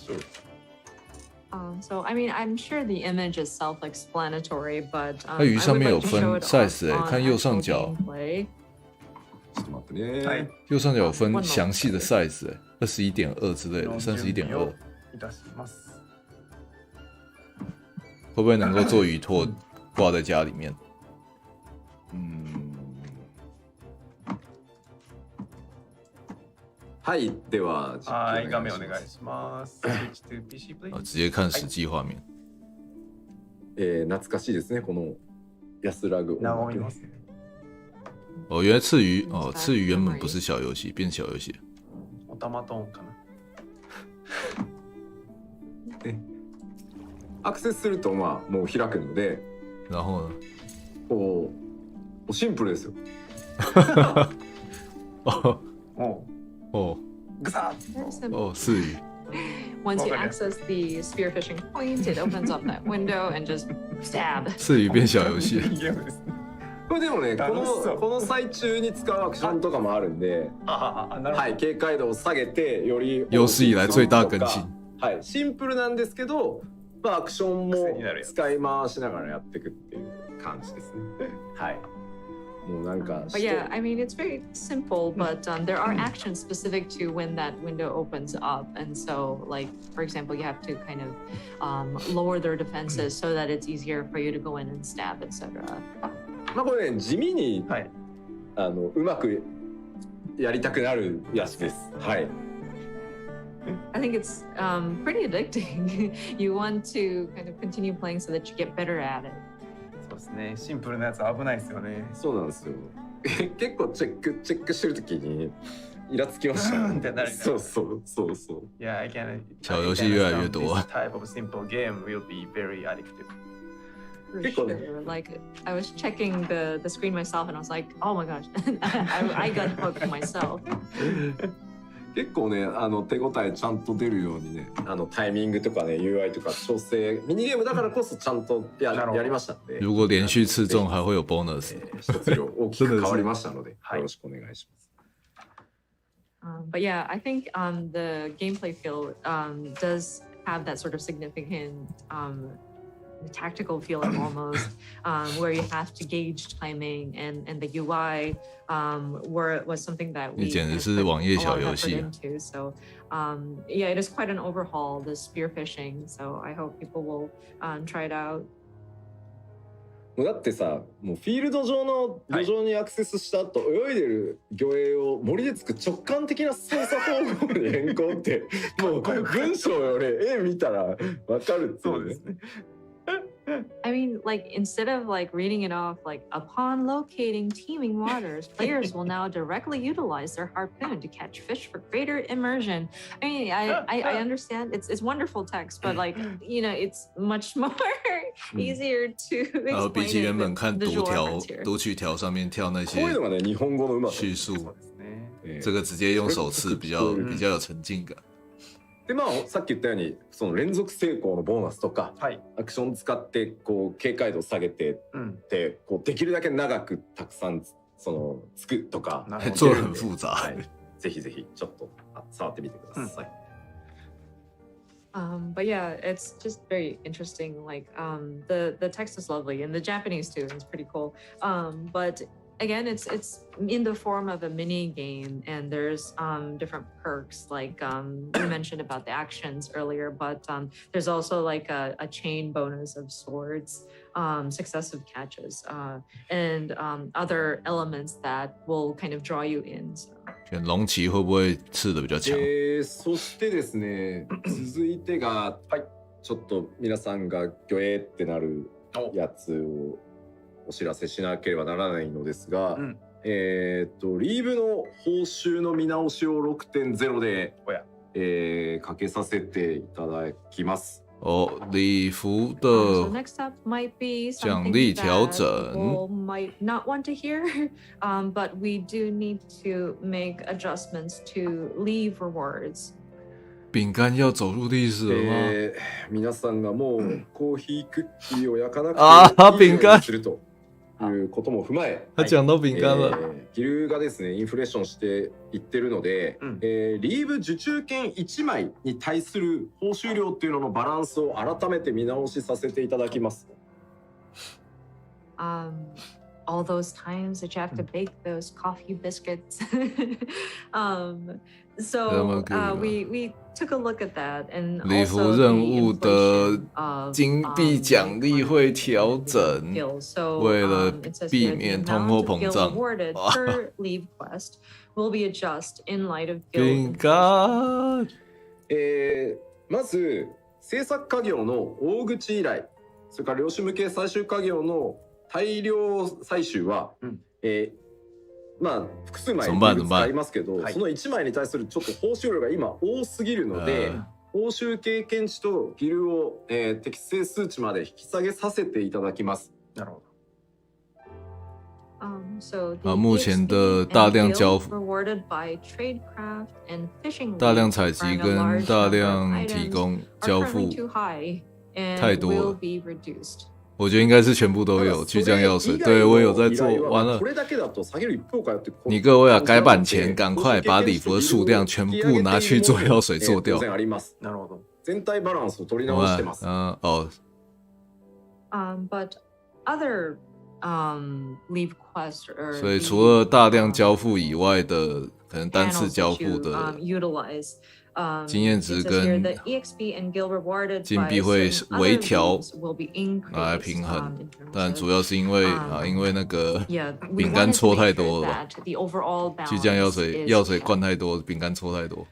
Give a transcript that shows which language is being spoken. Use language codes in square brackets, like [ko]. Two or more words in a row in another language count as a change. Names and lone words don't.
[en] So I mean, I'm sure the image is self-explanatory, but [zh] 它鱼上面有分 size 哎，看右上角。 [ja] ちょっと待ってね。 [zh] 右上角有分详细的 size 21.2之类的，31.2。会不会能够做鱼拓挂在家里面？ [ja] はい、では画面お願いします。 [en] Switch to PC, please. [zh] 直接看实际画面。 [ja] 懐かしいですね、この安らぐ。眺めますね。 [zh] 哦，原来刺鱼原本不是小游戏，变小游戏。 [ja] オタマトーンかな。ね、アクセスするとまあもう開くので、 [zh] 然后呢？ [ja] こうシンプルですよ。哦，ぐさっ。 [zh] 哦，刺鱼。 [en] Once you access the spearfishing point, it opens up that window and just stab. [zh] 刺鱼变小游戏。 [ja] これでもね、この最中に使うアクションとかもあるんで、はい、警戒度を下げてより [zh] 有史以来最大更新。 [ja] はい、シンプルなんですけど、まあアクションも使い回しながらやっていくっていう感じですね。はい。もうなんか。 [en] But yeah, I mean it's very simple, but there are actions specific to when that window opens up, and so like for example, you have to kind of lower their defenses so that it's easier for you to go in and stab, etc. [ja] まあこれね、地味に、はい、うまくやりたくなるやつです。はい。 [en] I think it's pretty addicting. You want to kind of continue playing so that you get better at it. [ja] そうですね。シンプルなやつ危ないですよね。そうなんですよ。結構チェックしてるときにイラつきました。ってなる。そう。 [en] Yeah, I can. [zh] 小遊戲越来越多。 [en] This type of simple game will be very addictive. Sure. Like I was checking the screen myself and I was like, oh my gosh, I got hooked myself. [ja] 結構ね、手応えちゃんと出るようにね、タイミングとかね、UI とか調整、ミニゲームだからこそちゃんとやりましたんで。 [zh] 如果連續刺中還會有 bonus。 [ja] 一つ量大きく変わりましたので、よろしくお願いします。 [en] But yeah, I think the gameplay feel does have that sort of significant tactical feeling almost, where you have to gauge timing, and the UI was something that we [zh] 简直是网页小游戏。 [en] into. So yeah, it is quite an overhaul, the spearfishing. So I hope people will try it out. [ja] もうだってさ、もうフィールド上の土壌にアクセスした後、泳いでる魚影を森でつく直感的な操作方法に変更ってもう文章より絵見たらわかるっていうね。 [en] I mean, like, instead of like reading it off, like, upon locating teeming waters, players will now directly utilize their harpoon to catch fish for greater immersion. I mean, I understand it's wonderful text, but like, you know, it's much more easier to explain [zh] 比起原本看 [en] it with [zh] 读 [en] visual [zh] 条 [en] reference here. [zh] 读取条上面跳那些 [ja] こういうのがね、日本語のうまさ。 [zh] 叙述， [ja] ね。 [zh] 这个直接用手刺比较有沉浸感。 [ja] でまあさっき言ったようにその連続成功のボーナスとか、はい、アクション使ってこう警戒度下げてって、こうできるだけ長くたくさんそのつくとか、 [zh] 做得很複雜。 [ja] はい、ぜひぜひちょっと触ってみてください。 [en] But yeah, it's just very interesting. Like the text is lovely, and the Japanese too. It's pretty cool. But again, it's in the form of a mini game, and there's different perks. Like you mentioned about the actions earlier, but there's also like a chain bonus of swords, successive catches, and other elements that will kind of draw you in. So. [zh] 选龙骑会不会刺的比较强？ [ja] そしてですね、続いてが、ちょっと皆さんがギョエってなるやつをお知らせしなければならないのですが、リーブの報酬の見直しを 6.0 で、かけさせていただきます。 [zh] 礼服的 [en] next up might be [zh] 奖励调整 [en] people might not want to hear, but we do need to make adjustments to leave rewards. [zh] 饼干要走入历史了吗？ [ja] 皆さんがもうコーヒークッキーを焼かなくていいようにするということも踏まえ、 [zh] 他讲到饼干了。 [ja] ギルがですねインフレーションしていってるので、リーブ受注券1枚に対する報酬量っていうののバランスを改めて見直しさせていただきます。 [en] All those times that you have to bake those coffee biscuits. So we took a look at that, and [zh] 礼服任务的金币奖励会调整，为了避免通货膨胀。饼干。 [ja] まず制作家業の大口依頼、それから量子向け最終家業の大量採集は、まあ複数枚使いますけど、その1枚に対するちょっと報酬量が今多すぎるので、報酬経験値とギルを、適正数値まで引き下げさせていただきます。なるほど。 [zh] 目前的大量交付、大量采集跟大量提供交付太多了。我觉得应该是全部都有巨匠药水，对我有在做。完了，你各位啊，改版前赶快把礼服的数量全部拿去做药水做掉。 [ja] 全体バランスを取り直してます。 [en] But other leave quests or [zh] 所以除了大量交付以外的，可能单次交付的。经验值跟金币会微调来平衡，但主要是因为因为那个饼干搓太多了吧，巨匠药水灌太多，饼干搓太多。